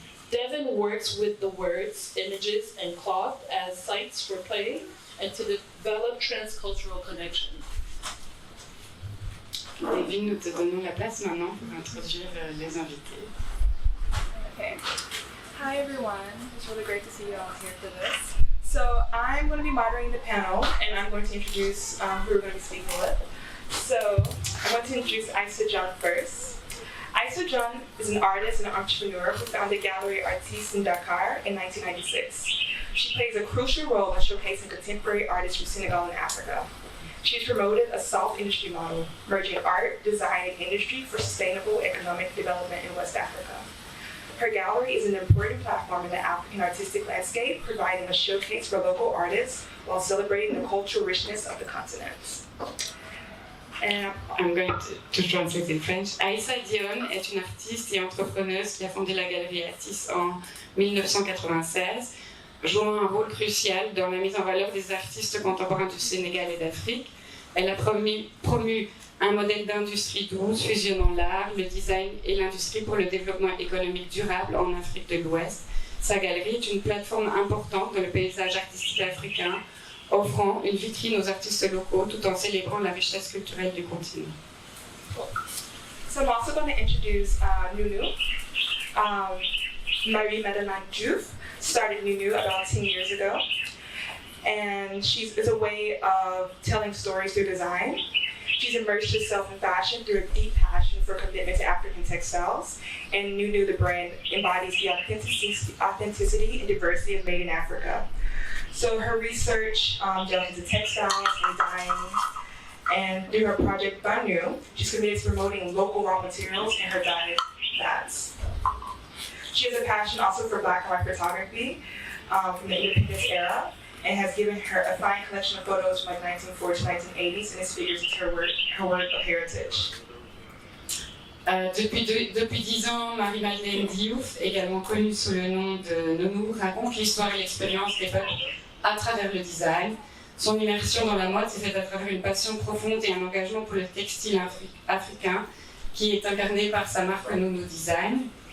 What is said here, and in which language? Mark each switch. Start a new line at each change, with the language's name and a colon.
English: Devin works with the words, images, and cloth as sites for play and to develop transcultural connection.
French: Devine, nous te donnons la place maintenant pour introduire les invités.
English: Okay. Hi everyone. It's really great to see you all here for this. So I'm going to be moderating the panel, and I'm going to introduce who we're going to be speaking with. So I'm going to introduce Isa John first. Isa John is an artist and an entrepreneur who founded Gallery Artiste in Dakar in 1996. She plays a crucial role in showcasing contemporary artists from Senegal and Africa. She's promoted a soft industry model, merging art, design, and industry for sustainable economic development in West Africa. Her gallery is an important platform in the African artistic landscape, providing a showcase for local artists while celebrating the cultural richness of the continent. And I'm going to translate in French.
French: Aïssa Dione est une artiste et entrepreneuse qui a fondé la galerie Atis en 1996, jouant un rôle crucial dans la mise en valeur des artistes contemporains du Sénégal et d'Afrique. Elle a promu un modèle d'industrie douce fusionnant l'art, le design et l'industrie pour le développement économique durable en Afrique de l'Ouest. Sa galerie est une plateforme importante dans le paysage artistique africain, offrant une vitrine aux artistes locaux tout en célébrant la richesse culturelle du continent.
English: so I'm also going to introduce Nunu. Marie-Madeleine Diouf started Nunu about 10 years ago. And it's a way of telling stories through design. She's immersed herself in fashion through a deep passion for commitment to African textiles. And Nunu, the brand, embodies the authenticity and diversity of Made in Africa. So her research delves into textiles and dyeing. And through her project Banu, she's committed to promoting local raw materials in her dye bags. She has a passion also for black and white photography from the independence era, and has given her a fine collection of photos from like 1940s to 1980s, and this figures into her work of heritage.
French: Depuis 10 ans, Marie-Madeleine Diouf, également connue sous le nom de Nonou, raconte l'histoire et l'expérience des peuples à travers le design. Son immersion dans la mode s'est faite à travers une passion profonde et un engagement pour le textile africain qui est incarné par sa marque Nonou Design.